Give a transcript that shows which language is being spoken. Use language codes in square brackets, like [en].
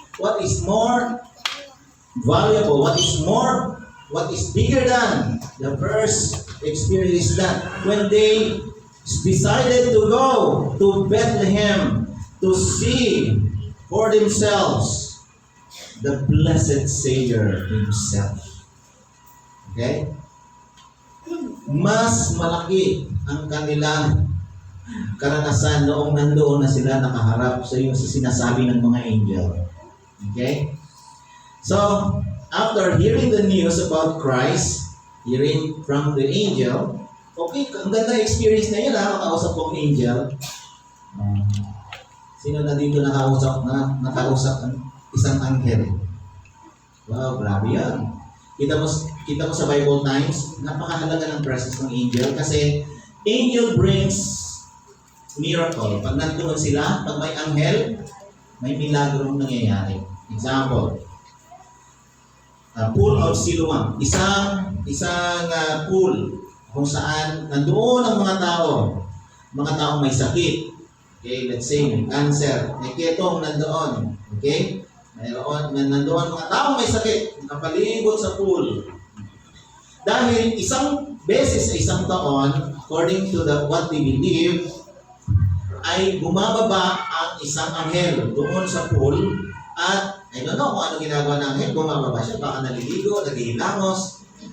[en] What is more valuable, what is bigger than the first experience is that when they decided to go to Bethlehem to see for themselves the blessed Savior Himself. Okay? [tl] Mas malaki ang kanilang karanasan noong nandoon na sila nakaharap sa yung sinasabi ng mga angel. [en] Okay? So, after hearing the news about Christ, hearing from the angel, okay, [tl] ang ganda experience na yun makausap kong angel. Sino na dito nakausap ang isang anghel? Wow, grabe yan. Kita mo sa Bible times, napakahalaga ng presence ng angel kasi [en] angel brings miracle. [tl] Pag nandoon sila, pag may anghel, may milagrong nangyayari. [en] Example, pool of Siloam. [tl] Isang pool kung saan nandoon ang mga taong may sakit. Okay, let's say may cancer, may ketong nandoon. [en] Okay? [tl] Nandoon mga taong may sakit, nakapalibot sa pool. Dahil isang beses sa isang taon, [en] according to what they believe, [tl] ay bumababa ang isang anghel doon sa pool at [en] I don't know [tl] kung ano ginagawa ng anghel, bumababa siya, baka naliligo, naghihilamos.